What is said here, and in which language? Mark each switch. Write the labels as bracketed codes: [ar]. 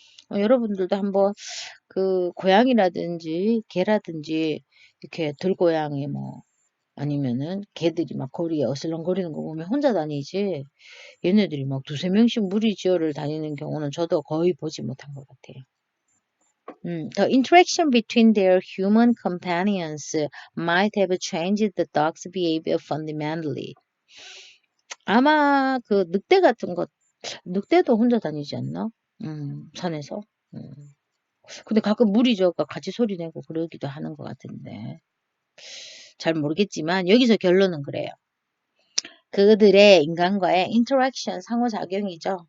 [ko] 여러분들도 한번 그 고양이라든지 개라든지 이렇게 들고양이 뭐 아니면은 개들이 막 거리에 어슬렁거리는 거 보면 혼자 다니지 얘네들이 막 두세 명씩 무리지어를 다니는 경우는 저도 거의 보지 못한 것 같아요. [en] The interaction between their human companions might have changed the dog's behavior fundamentally. [ko] 아마 그 늑대 같은 것, 늑대도 혼자 다니지 않나? 산에서. 근데 가끔 무리지어가 같이 소리 내고 그러기도 하는 것 같은데. 잘 모르겠지만 여기서 결론은 그래요. 그들의 인간과의 인터랙션 상호작용이죠.